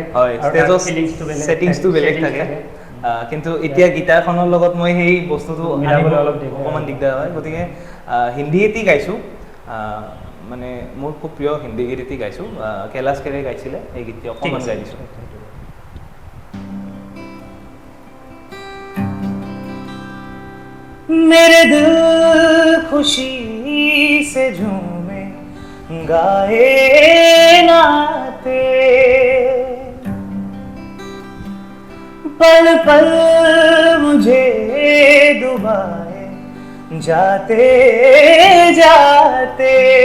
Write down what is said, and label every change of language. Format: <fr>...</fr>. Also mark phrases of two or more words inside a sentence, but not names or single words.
<as>হয়, ষ্টেজৰ ছেটিংছটো বেলেগ থাকে। কিন্তু এতিয়া গীটাৰখনৰ লগত মই সেই বস্তুটো মিলাবলৈ অলপ অকণমান দিগদাৰ হয়, গতিকে হিন্দী এটি গাইছোঁ। মানে মোৰ খুব প্ৰিয় হিন্দী গীত এটি গাইছোঁ, কৈলাশ খেৰে গাইছিলে, সেই গীতটি অকণমান গাই দিছোঁ।</as> <hi>मेरे दिल खुशी से झूमे गाए नाते, पल पल मुझे डुबाए जाते जाते,</hi>